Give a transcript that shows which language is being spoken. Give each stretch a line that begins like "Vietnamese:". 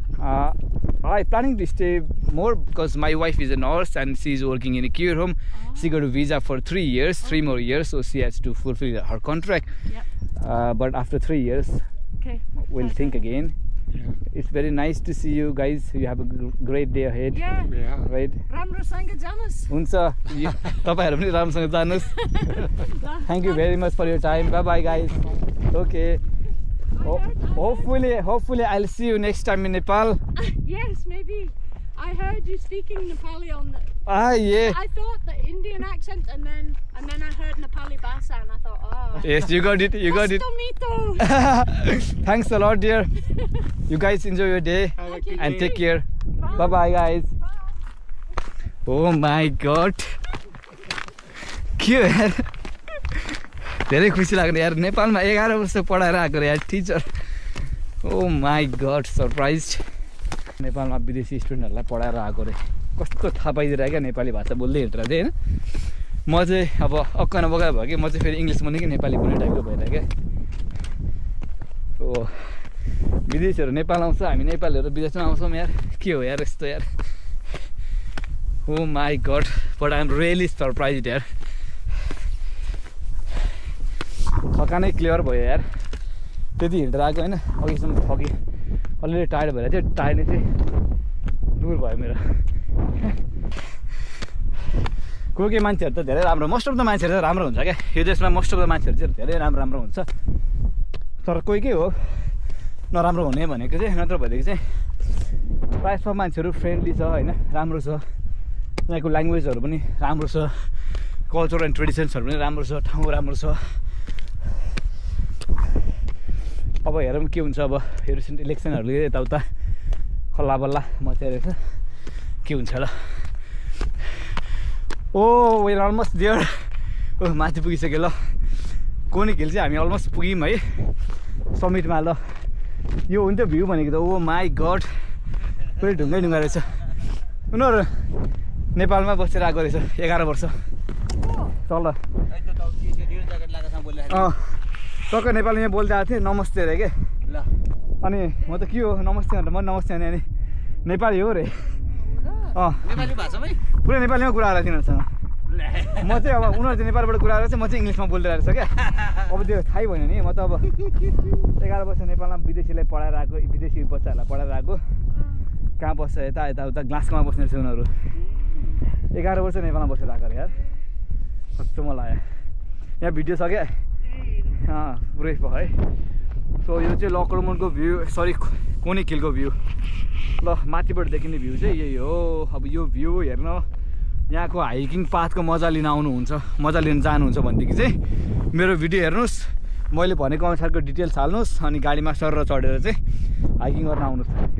English: I'm planning to stay more because my wife is a nurse and she's working in a care home. She got a visa for 3 years, 3 more years, so she has to fulfill her contract. Yep. But after 3 years, Okay. we'll think again. Yeah. It's very nice to see you guys. You have a great day ahead. Yeah. Yeah. Right?
Nepali: Ramrosanga Janus. हुन्छ तपाईहरु पनि राम्रोसँग जानुस्.
English: Thank you very much for your time. Bye bye guys. Okay. Hopefully I'll see you next time in Nepal. Yes, maybe. I heard you speaking Nepali on the... Yeah. I thought the Indian accent and then I heard Nepali Bhasa and I thought, oh. Yes, you got it. You got it.
Nepali: Mito.
English: Thanks a lot, dear. You guys enjoy your day Thank you. and take care. Bye bye guys. Oh my God.
Nepali: के हो यार धेरै खुसी लाग्यो यार नेपालमा 11 वर्ष पढाएर आएको यार teacher.
English: Oh my God, surprised.
Nepali: नेपालमा विदेशी स्टुडेन्टहरूलाई पढाएर आएको रे. कस्तो थाहा पाइदिएर क्या नेपाली भाषा बोल्दै हिँडेर चाहिँ हैन. म चाहिँ अब अक्कन बगा भयो कि म चाहिँ फेरि इङ्ग्लिस बोल्ने कि नेपाली बोल्ने टाइपको भएर क्या. ओ विदेशीहरू नेपाल आउँछ हामी नेपालीहरू विदेशमा आउँछौँ यार. के हो यार यस्तो यार.
English: Oh my God, but I'm really surprised यार.
Nepali: थकानै क्लियर भयो यार. त्यति हिँडेर आएको होइन अघिसम्म थकी अलिअलि टायर्ड भएर चाहिँ टायर्ड चाहिँ दूर भयो मेरो. कोही मान्छेहरू त धेरै राम्रो
English: most of the
Nepali: मान्छेहरू त राम्रो हुन्छ क्या यो देशमा. मोस्ट अफ द मान्छेहरू चाहिँ धेरै राम्रो हुन्छ तर कोही के हो नराम्रो हुने भनेको चाहिँ नत्र भनेको चाहिँ प्रायः सब मान्छेहरू फ्रेन्डली छ होइन राम्रो छ. यहाँको ल्याङ्ग्वेजहरू पनि राम्रो छ कल्चर एन्ड ट्रेडिसन्सहरू पनि राम्रो छ, ठाउँ राम्रो छ। अब हेरौँ के हुन्छ। अब यो रिसेन्ट इलेक्सनहरूले यताउता खल्ला बल्ला मचाइरहेको छ, के हुन्छ ल। ओ
English: We're almost there.
Nepali: ओ माथि पुगिसक्यो ल। कोनिक हिल चाहिँ हामी अलमोस्ट पुग्यौँ है समिटमा ल। यो हुन्थ्यो भ्यू भनेको त। ओ माई गड, पुरै ढुङ्गै ढुङ्गा रहेछ। उनीहरू नेपालमा बसेर आएको रहेछ 11 वर्ष तल। टक्कै नेपालीमा बोल्दै आएको थिएँ, नमस्ते अरे के ल। अनि म त के हो नमस्ते भनेर म नमस्ते भने अनि नेपाली हो रे। नेपाली भाषामै पुरै नेपालीमा कुरा गरेर तिनीहरूसँग। म चाहिँ अब उनीहरू चाहिँ नेपालबाट कुरा गरेर चाहिँ म चाहिँ इङ्ग्लिसमा बोल्दै रहेछ क्या। अब त्यो थाहै भएन नि। म त अब 11 वर्ष नेपालमा विदेशीलाई पढाएर आएको, विदेशी बच्चाहरूलाई पढाएर आएको। कहाँ बस्छ यताउता ग्लासकोमा बस्ने रहेछ उनीहरू। 11 वर्ष नेपालमा बसेर आएको अरे यार, कस्तो मलाई लाग्यो। यहाँ भिडियो छ क्या, पुरै भयो है। सो यो चाहिँ लकलमनको भ्यू, सरी कोनिक हिलको भ्यू ल। माथिबाट देखिने भ्यू चाहिँ यही हो। अब यो भ्यू हेर्न यहाँको हाइकिङ पाथको मजा लिन आउनुहुन्छ, मजा लिन जानुहुन्छ भनेदेखि चाहिँ मेरो भिडियो हेर्नुहोस्, मैले भनेको अनुसारको डिटेल्स हाल्नुहोस्, अनि गाडीमा सर चढेर चाहिँ हाइकिङ गर्न आउनुहोस्।